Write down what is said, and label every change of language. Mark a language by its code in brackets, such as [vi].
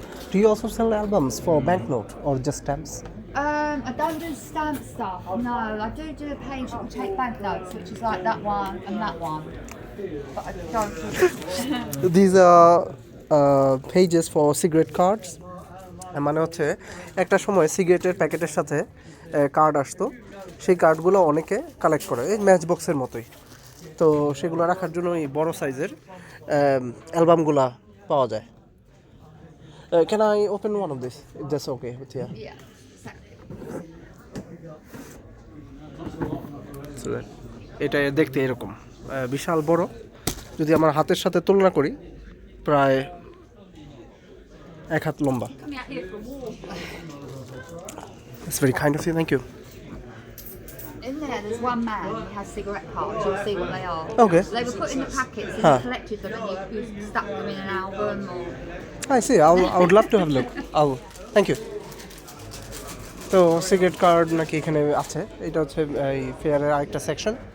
[en] Do you also sell albums for banknote or just stamps? I don't do stamp stuff, no. I do a page that will take banknotes, which is like that one and that one. But I don't do These are pages for cigarette cards. [bn] মানে হচ্ছে একটা সময় সিগারেটের প্যাকেটের সাথে card আসতো, সেই কার্ডগুলো অনেকে কালেক্ট করে এই ম্যাচ বক্সের মতোই। তো সেগুলো রাখার জন্য এই বড় সাইজের অ্যালবামগুলা পাওয়া যায়। [en] Can I open one of this? If that's okay with you? Yeah, exactly. [bn] এটা দেখতে এরকম বিশাল বড়, যদি আমার হাতের সাথে তুলনা করি প্রায় 1 হাত লম্বা। [en] Coming out here for a walk. It's very kind of you, thank you. In there, there's one man who has cigarette cards. You'll see what they are. Okay. They were put in the packets and Huh. you collected them and you stuck them in an album or... I see. I would love to have a look. Thank you. [bn] তো cigarette card নাকি এখানে আছে, এটা হচ্ছে এই ফেয়ারের আরেকটা section.